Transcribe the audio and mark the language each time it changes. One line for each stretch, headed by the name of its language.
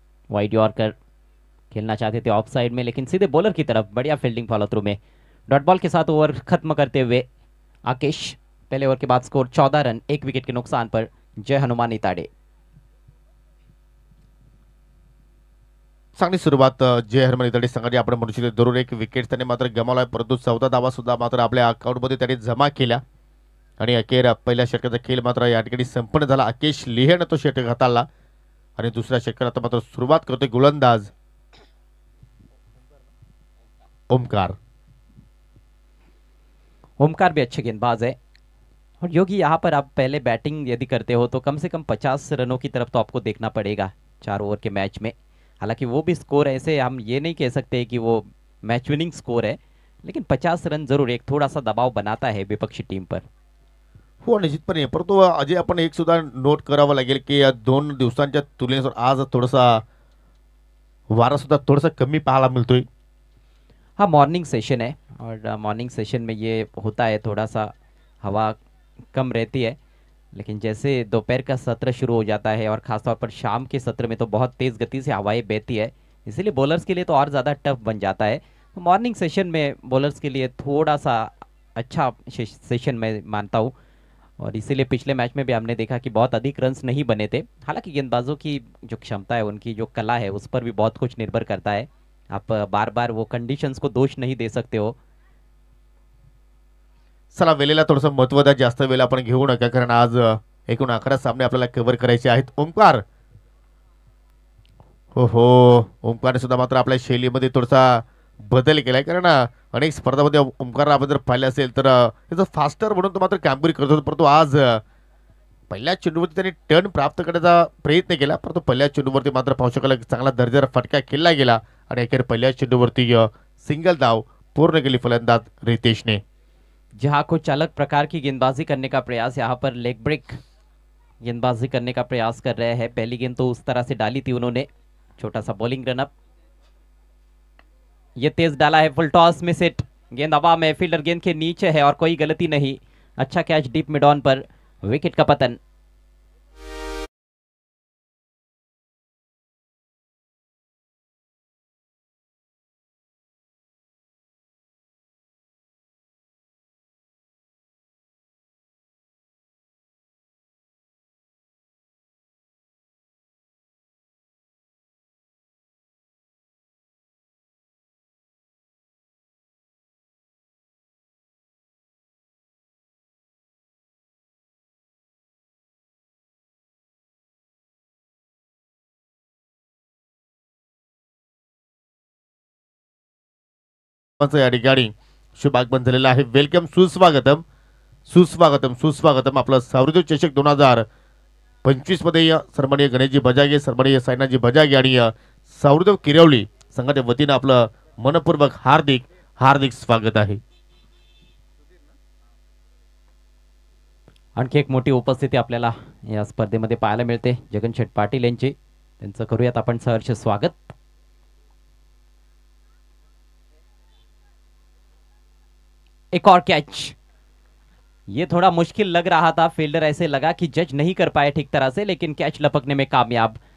Hindi: Wide yorker खेलना चाहते थे ऑफ साइड में, लेकिन सीधे बॉलर की तरफ बढ़िया फील्डिंग फॉलो थ्रू में डॉट बॉल के साथ ओवर खत्म करते हुए आकेश। पहले ओवर के बाद स्कोर 14 रन 1 विकेट के नुकसान पर जय हनुमान इताडे।
Marathi: चांगली सुरुवात जय हनुमान इताडे संघाची आपण म्हणू शकतो। जरूर एक विकेट त्याने मात्र गमावलाय, परंतु 14 धावा सुद्धा मात्र आपल्या अकाउंटमध्ये त्याने जमा केल्या आणि अखेर पहिल्या षटकाचा खेळ मात्र या ठिकाणी संपन्न झाला। आकेश लिहेने तो षटक हाताळला आणि दुसऱ्या षटकात मात्र सुरुवात करतोय गोलंदाज ओमकार।
Hindi: ओमकार भी अच्छे गेंदबाज है और योगी यहाँ पर आप पहले बैटिंग यदि करते हो तो कम से कम 50 रनों की तरफ तो आपको देखना पड़ेगा 4 ओवर के मैच में। हालांकि वो भी स्कोर ऐसे हम ये नहीं कह सकते कि वो मैच विनिंग स्कोर है, लेकिन 50 रन जरूर एक थोड़ा सा दबाव बनाता है विपक्षी टीम पर। हो निश्चितपणे, परंतु अजय आपण एक सुद्धा नोट करावं लागेल की या 2 दिवसांच्या तुलनेत आज थोडासा वारा सुद्धा थोडासा कमी पाहायला मिळतोय। हाँ मॉर्निंग सेशन है और मॉर्निंग सेशन में ये होता है, थोड़ा सा हवा कम रहती है, लेकिन जैसे दोपहर का सत्र शुरू हो जाता है और ख़ासतौर पर शाम के सत्र में तो बहुत तेज़ गति से हवाएं बहती है, इसीलिए बॉलर्स के लिए तो और ज़्यादा टफ बन जाता है। तो मॉर्निंग सेशन में बॉलर्स के लिए थोड़ा सा अच्छा सेशन मैं मानता हूँ और इसीलिए पिछले मैच में भी हमने देखा कि बहुत अधिक रन्स नहीं बने थे। हालांकि गेंदबाजों की जो क्षमता है, उनकी जो कला है, उस पर भी बहुत कुछ निर्भर करता है। आप बार बार वो कंडीशंस को दोष नहीं दे सकते हो।
Marathi: चला वेळेला थोडंसं महत्त्व द्या, जास्त वेळ आपण घेऊ नका, कारण आज एकूण 11 सामने आपल्याला कव्हर करायचे आहेत। ओमकार हो ओमकारने सुद्धा मात्र आपल्या शैलीमध्ये थोडासा बदल केलाय, कारण अनेक स्पर्धामध्ये ओमकार आपण जर पाहिले असेल तर त्याचं फास्टर म्हणून तो मात्र कामगिरी करत होता, परंतु आज पहिल्या चेंडूवरती त्यांनी टर्न प्राप्त करण्याचा प्रयत्न केला, परंतु पहिल्या चेंडूवरती मात्र पाहू शकाल चांगला दर्जेदार फटका खेळला गेला आणि अखेर पहिल्या चेंडूवरती सिंगल धाव पूर्ण केली फलंदाज रितेशने।
Hindi: जहां कुछ अलग प्रकार की गेंदबाजी करने का प्रयास, यहाँ पर लेग ब्रेक गेंदबाजी करने का प्रयास कर रहे हैं। पहली गेंद तो उस तरह से डाली थी उन्होंने, छोटा सा बॉलिंग रनअप, ये तेज डाला है, फुल टॉस में सेट, गेंद हवा में, फील्डर गेंद के नीचे है और कोई गलती नहीं। अच्छा कैच डीप मिड ऑन पर, विकेट का पतन।
Marathi: या ठिकाणी शुभ आगमन झालेलं आहे। वेलकम, सुस्वागतम सुस्वागतम सुस्वागतम। आपलं सावरदेव चषक 2025 मध्ये सन्माननीय गणेशजी बजागे, सन्माननीय साईनाथजी बजागे आणि सावरदेव किरवली संघाच्या वतीने आपलं मनपूर्वक हार्दिक हार्दिक स्वागत आहे। आणखी एक मोठी उपस्थिती आपल्याला या स्पर्धेमध्ये पाहायला मिळते जगन शेठ पाटील यांची, त्यांचं करूयात आपण सहर्ष स्वागत।
Hindi: एक और कैच, ये थोड़ा मुश्किल लग रहा था, फील्डर ऐसे लगा कि जज नहीं कर पाए ठीक तरह से, लेकिन कैच लपकने में कामयाब।